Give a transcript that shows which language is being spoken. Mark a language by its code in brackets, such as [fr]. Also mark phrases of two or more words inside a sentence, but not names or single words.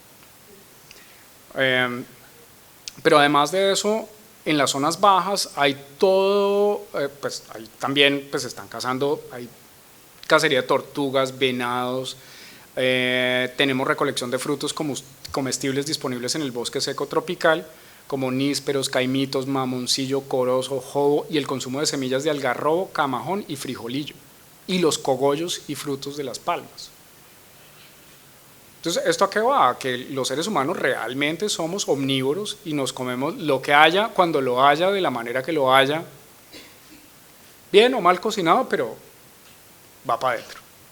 [es] Pero además de eso, en las zonas bajas hay todo, pues ahí también pues están cazando, hay cacería de tortugas, venados. Tenemos recolección de frutos comestibles disponibles en el bosque seco tropical, como nísperos, caimitos, mamoncillo, corozo, jobo, y el consumo de semillas de algarrobo, camajón y frijolillo, y los cogollos y frutos de las palmas. Entonces, ¿esto a qué va? A que los seres humanos realmente somos omnívoros y nos comemos lo que haya, cuando lo haya, de la manera que lo haya, bien o mal cocinado, pero va para adentro.